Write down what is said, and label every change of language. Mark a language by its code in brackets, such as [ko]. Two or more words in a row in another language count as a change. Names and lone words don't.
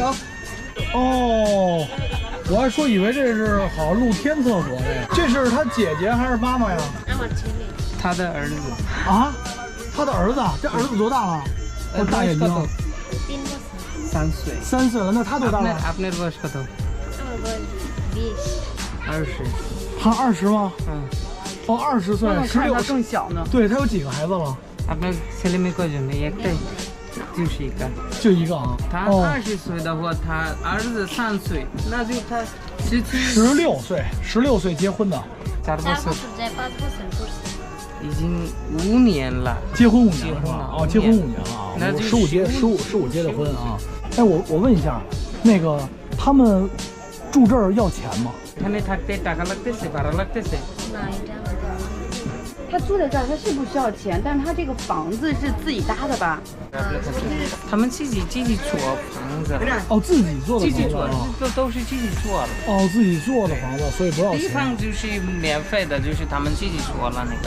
[zh] 哦，我还说以为这是好露天厕所，这是他姐姐还是妈妈呀？他的儿子啊，他的儿子，这儿子多大了？我大眼睛，3岁。 3岁了，那他多大了 [bn] ？আপনার বয়স কত? 20。 [zh] 他20吗？嗯。哦，20岁，16，他更小呢。对，他有几个孩子了 [bn] আপনার ছেলে মেয়ে কয়জন? একটাই, [zh] 就是一个。就一个啊。他20岁的话，他儿子3岁，那就他 16岁结婚的。 4 বছর。已经5年了。结婚5年了是吧？哦，结婚5年了啊。15结的婚啊。哎，我问一下，那个他们住这儿要钱吗？ [bn] এখানে থাকতে টাকা লাগতেছে, ভাড়া লাগতেছে? [zh] 他住在这儿，他是不需要钱，但是他这个房子是自己搭的吧？他们自己做房子。哦，自己做的房子。自己做，这都是自己做的。哦，自己做的房子，所以不要钱。地方就是免费的，就是他们自己做了那个。